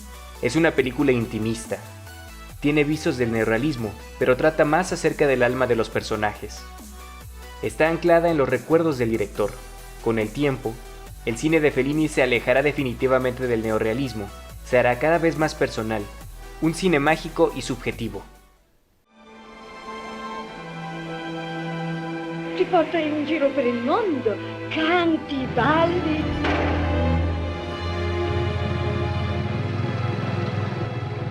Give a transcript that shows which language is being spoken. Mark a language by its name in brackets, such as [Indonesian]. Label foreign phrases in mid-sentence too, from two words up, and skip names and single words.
[Spanish] Es una película intimista. Tiene visos del neorrealismo, pero trata más acerca del alma de los personajes. Está anclada en los recuerdos del director. Con el tiempo, el cine de Fellini se alejará definitivamente del neorrealismo. Se hará cada vez más personal, un cine mágico y subjetivo. [Italian] Ti porta in giro per il mondo, canti, balli.